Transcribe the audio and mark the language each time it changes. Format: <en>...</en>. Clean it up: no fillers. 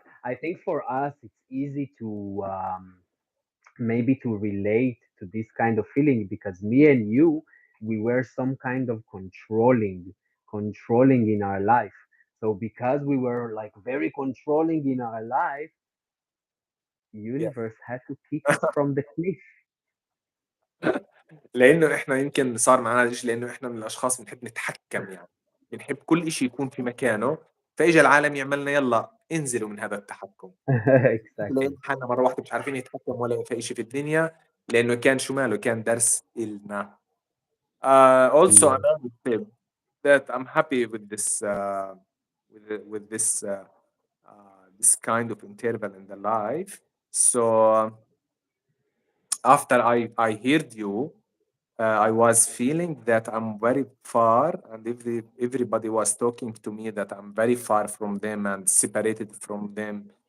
<en>I think for us, it's easy to maybe to relate to this kind of feeling because me and you, we were some kind of controlling in our life. So because we were like very controlling in our life, Yes. universe had to kick us from the cliff.</en> <ar>لإنه إحنا يمكن صار معانا هذا الإشي لإنه إحنا من الأشخاص بنحب نتحكم يعني، بنحب كل إشي يكون في مكانه، فإجا العالم يعمل لنا يالّا انزلوا من هذا التحكم.</ar> <en>Exactly.</en> <ar>لقينا حالنا مرة واحدة مش عارفين نتحكم ولا في إشي في الدنيا، لإنه كان شو ماله كان درس إلنا.</ar> <en>Also, Yes. another tip that I'm happy with this with this kind of interval in the life. So after I heard you, I was feeling that I'm very far, and everybody was talking to me that I'm very far from them and separated from them.</en>